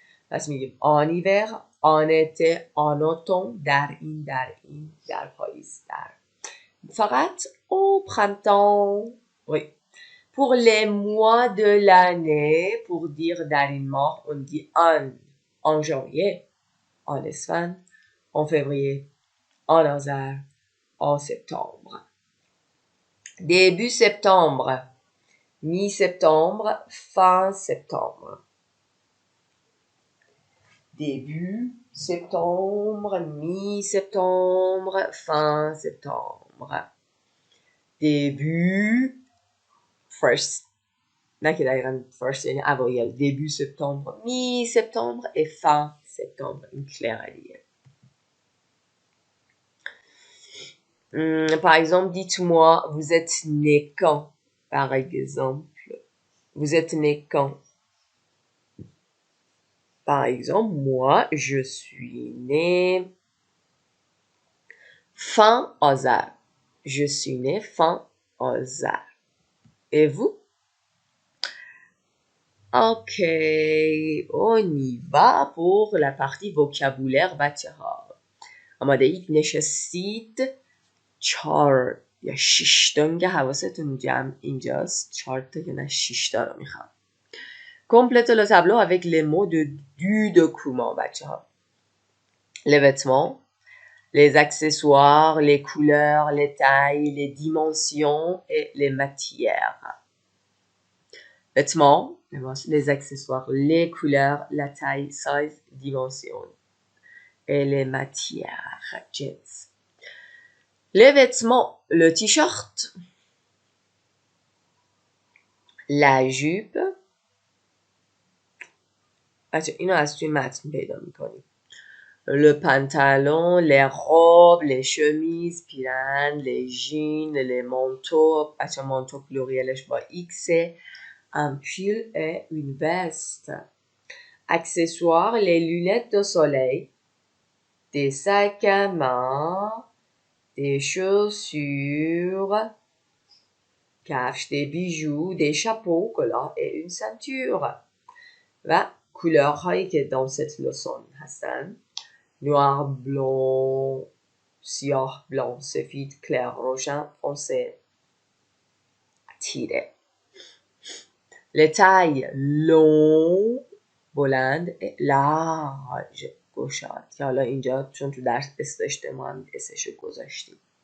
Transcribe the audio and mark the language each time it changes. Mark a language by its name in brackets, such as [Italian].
[Persian] پس میگیم [French] en hiver, en été, en automne, [Persian] در این در پاییز در. [French] فقط au printemps, oui. Pour les mois de l'année, pour dire [Persian] در این ماه, [French] on dit en janvier, en اسفند, en février, en آذر, en septembre. Début septembre, mi-septembre, fin septembre. Début septembre, mi-septembre, fin septembre. Début, first. [Persian] نه که دقیقا first یعنی اوایل. [French] Début septembre, mi-septembre et fin septembre. [Persian] این claire دیگه. [French] Par exemple, dites-moi, vous êtes né quand? Par exemple, vous êtes né quand? Par exemple, moi, je suis né fin آذر. Je suis né fin آذر. Et vous? Ok, on y va pour la partie vocabulaire [Persian] بچه ها. آماده اید نشستید 4 یا 6 تا میگه حواستون جمع اینجاست 4 تا که نه 6 تا رو میخوام. [French] Complétez le tableau avec les mots du document [Persian] بچه ها. [French] Les vêtements, les accessoires, les couleurs, les tailles, les dimensions et les matières. Vêtements, les accessoires, les couleurs, la taille, size, dimension et les matières. Jets. Les vêtements, le t-shirt, la jupe. [Persian] اینو از توی متن پیدا میکنیم. [French] Le pantalon, les robes, les chemises, پیرن, les jeans, les manteaux. بچه manteau plurielش با X. Un pull et une veste. Accessoires, les lunettes de soleil, des sacs à main, des chaussures, کفش, des bijoux, des chapeaux, collant et une ceinture. و couleurs هایی که dans cette leçon هستن noir, blanc, سیاه, blanc, سفید, clair, روشن, foncé, تیره. Les tailles long, بلند, et large, گشاد. [Persian] که حالا اینجا چون تو درس اس داشته ما هم اسشو گذاشتیم.